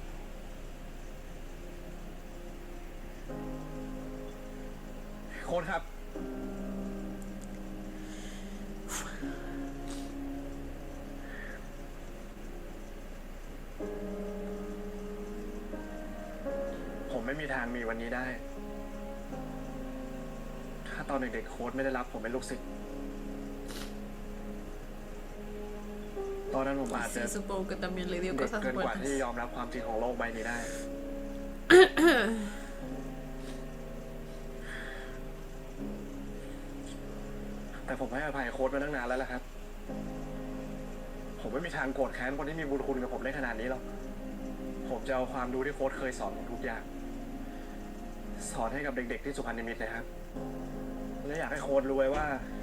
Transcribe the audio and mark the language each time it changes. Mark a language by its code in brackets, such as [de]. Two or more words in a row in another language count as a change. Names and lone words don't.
[th] โค้ดครับ ผมไม่มีทางมีวันนี้ได้ ถ้าตอนเด็กๆโค้ดไม่ได้รับผมเป็นลูกศิษย์ ตอนนั้นผมอาจ [es] Sí, [th] จะ [es] supongo que también le dio [th] เด็ก [es] cosas [th] เกินกว่า [es] buenas. [th] ที่ยอมรับความจริงของโลกใบนี้ได้ แต่ผมให้อภัยโค้ดมาตั้งนานแล้วล่ะครับ ผมไม่มีทางโกรธแค้นคนที่มีบุญคุณกับผมได้ขนาดนี้หรอก ผมจะเอาความรู้ที่โค้ดเคยสอนผมทุกอย่าง สอนให้กับเด็กๆที่สุพรรณนิมิตรเลยครับ และอยากให้โค้ดรู้ไว้ว่า